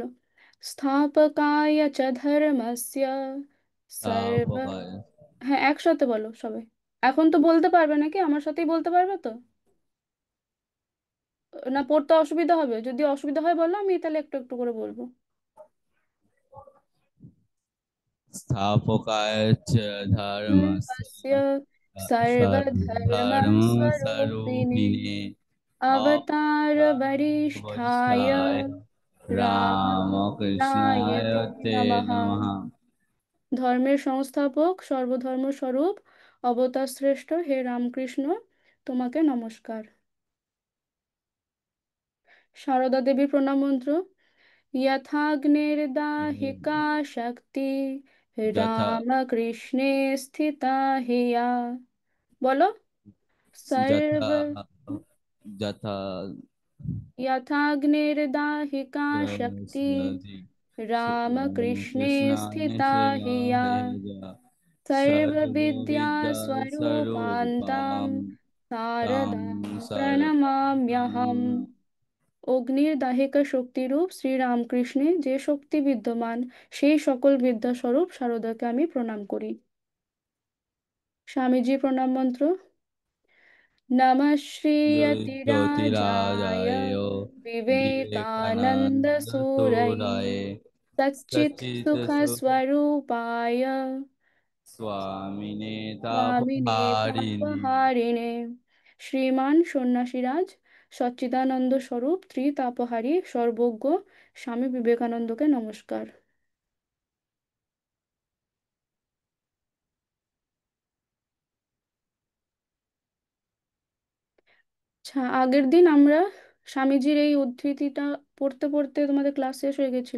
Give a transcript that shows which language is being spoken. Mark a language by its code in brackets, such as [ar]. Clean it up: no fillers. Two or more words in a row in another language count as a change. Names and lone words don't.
[sa] স্থাপকায় চ ধর্মস্য সর্ব। তাপকায়। [bn] হ্যাঁ, একসাথে বলো সবাই। এখন তো বলতে পারবে নাকি? আমার সাথেই বলতে পারবে তো? না, পড়তে অসুবিধা হবে? যদি অসুবিধা হয় বলো, আমি তাহলে একটু একটু করে বলবো। [sa] स्थापकाय च धर्मस्य धर्मस्य सर्वधर्मस्वरूपिणे सर्वधर्मस्वरूपिणे अवतार वरिष्ठाय अवतारवरिष्ठाय रामकृष्णाय रामकृष्णाय ते ते नमः। नमः। [bn] ধর্মের সংস্থাপক, সর্বধর্ম স্বরূপ, অবতার শ্রেষ্ঠ হে রামকৃষ্ণ, তোমাকে নমস্কার। সারদা দেবীর প্রণাম মন্ত্র। [sa] यथाग्निर्दाहिका शक्ति যথা रामकृष्णे स्थिता हिया। बोलो। যথা सर्व। যথা यथाग्निर्दाहिका शक्ति रामकृष्णे कृष्णाय स्थिता हिया। श्रेया सर्वविद्या सर्वविद्या स्वरूपान्तां स्वरूपां तां शारदां शरणं। प्रणमाम्यहम्। [bn] অগ্নির দাহিকা শক্তিরূপ শ্রীরামকৃষ্ণে যে শক্তি বিদ্যমান, সেই সকল বিদ্যাস্বরূপ শারদাকে আমি প্রণাম করি। স্বামীজি প্রণাম মন্ত্র। [sa] নমঃ শ্রীয়তিরাজায় ज्योतिराजाय বিবেকানন্দ সুরয়ে विवेकानन्दसूरये सच्चित् सुख स्वरूपाय स्वामिने स्वामिने तापहारिणे। तापहारिणे। [bn] শ্রীমান সন্ন্যাসীরাজ সচ্চিদানন্দ স্বরূপ ত্রিতাপহারী সর্বজ্ঞ স্বামী বিবেকানন্দকে নমস্কার। আচ্ছা, আগের দিন আমরা স্বামীজির এই উদ্ধৃতিটা পড়তে পড়তে তোমাদের ক্লাস শেষ হয়ে গেছিল।